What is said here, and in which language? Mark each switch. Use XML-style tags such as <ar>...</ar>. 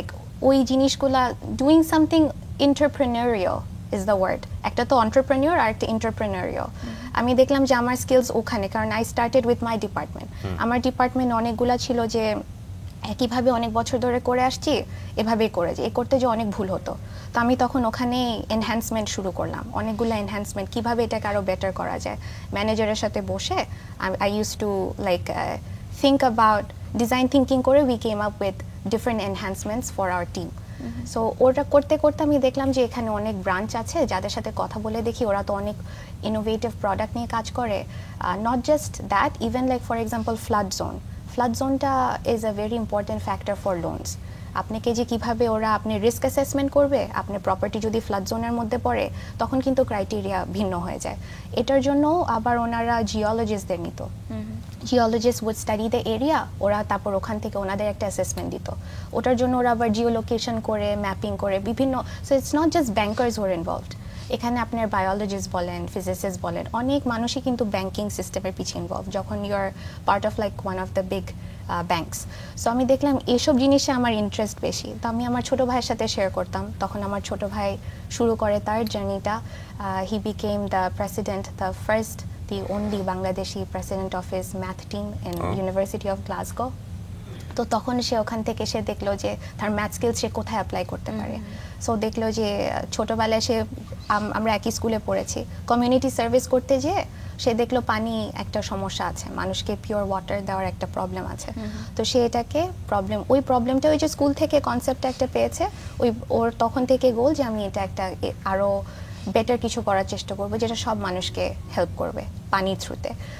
<en>like</en> <bn>ওই জিনিসগুলা</bn> <en>doing something entrepreneurial is the word.</en> <bn>একটা তো entrepreneur আর একটা entrepreneurial. আমি দেখলাম যে আমার স্কিলস ওখানে, কারণ</bn> <en>I started with my department.</en> <bn>আমার ডিপার্টমেন্ট অনেকগুলা ছিল যে একইভাবে অনেক বছর ধরে করে আসছি, এভাবেই করে যে করতে যে অনেক ভুল হতো। তো আমি তখন ওখানে এনহ্যান্সমেন্ট শুরু করলাম, অনেকগুলো এনহ্যান্সমেন্ট, কিভাবে এটাকে আরও বেটার করা যায়। ম্যানেজারের সাথে বসে</bn> <en>I use to like think about design thinking করে we came up with different enhancements for our team.</en> <bn>So ওটা করতে করতে আমি দেখলাম যে এখানে অনেক ব্রাঞ্চ আছে যাদের সাথে কথা বলে দেখি ওরা তো অনেক ইনোভেটিভ প্রোডাক্ট নিয়ে কাজ করে।</bn> <en>Not just that, even like for example flood জোনটা is a very important factor for loans.</en> <bn>আপনাকে যে কিভাবে ওরা আপনি রিস্ক অ্যাসেসমেন্ট করবে, আপনার প্রপার্টি যদি ফ্লাড জোনের মধ্যে পড়ে তখন কিন্তু ক্রাইটেরিয়া ভিন্ন হয়ে যায়। এটার জন্য আবার ওনারা জিওলজিস্টদের নিত।</bn> <en>geologist would study the area,</en> <bn>ওরা তারপর ওখান থেকে ওনাদের একটা অ্যাসেসমেন্ট দিত। ওটার জন্য ওরা আবার জিও লোকেশন করে ম্যাপিং করে বিভিন্ন,</bn> <en>so it's not just bankers were involved,</en> <bn>এখানে আপনার বায়োলজিস্ট বলেন, ফিজিসিস্ট বলেন, অনেক মানুষই কিন্তু ব্যাংকিং সিস্টেমের পিছিয়ে ইনভলভ যখন</bn> <en>You are part of like one of the big banks.</en> <bn>So আমি দেখলাম এইসব জিনিসে আমার ইন্টারেস্ট বেশি, তো আমি আমার ছোটো ভাইয়ের সাথে শেয়ার করতাম। তখন আমার ছোটো ভাই শুরু করে তার জার্নিটা।</bn> <en>He became the president, the first, the only Bangladeshi president of his math team in University of Glasgow.</en> <bn>তো তখন সে ওখান থেকে সে দেখলো যে তার ম্যাথ স্কিল সে কোথায় অ্যাপ্লাই করতে পারে। সো দেখলো যে ছোটোবেলায় সে আমরা একই স্কুলে পড়েছি, কমিউনিটি সার্ভিস করতে যেয়ে সে দেখলো পানি একটা সমস্যা আছে, মানুষকে পিওর ওয়াটার দেওয়ার একটা প্রবলেম আছে। তো সে এটাকে ওই প্রবলেমটা ওই যে স্কুল থেকে কনসেপ্টটা একটা পেয়েছে, ওর তখন থেকে গোল যে আমি এটা একটা আরও বেটার কিছু করার চেষ্টা করবো যেটা সব মানুষকে হেল্প করবে পানির থ্রুতে।</bn>